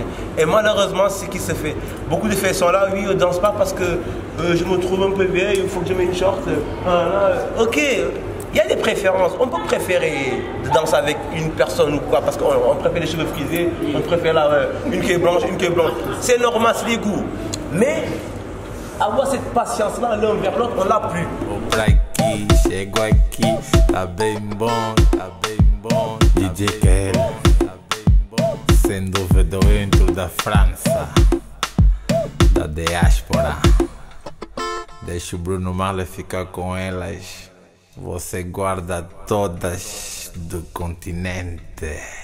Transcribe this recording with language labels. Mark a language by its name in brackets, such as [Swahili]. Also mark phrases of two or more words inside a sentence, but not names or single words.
[French] Et malheureusement, ce qui se fait, beaucoup de filles sont là, oui, on ne danse pas parce que je me trouve un peu vieille, il faut que je mette une short. Ok, il y a des préférences. On peut préférer de danser avec une personne ou quoi, parce qu'on préfère les cheveux frisés, on préfère une qui est blanche, une qui est blanche. C'est normal, c'est les goûts. Mais avoir cette patience-là l'un vers l'autre, on l'a plus. [Portuguese] Chego aqui, tá bem bom, DJ Kel, sem dúvida o intro da França, da diáspora. Deixa o Bruno Marley ficar com elas, você guarda todas do continente.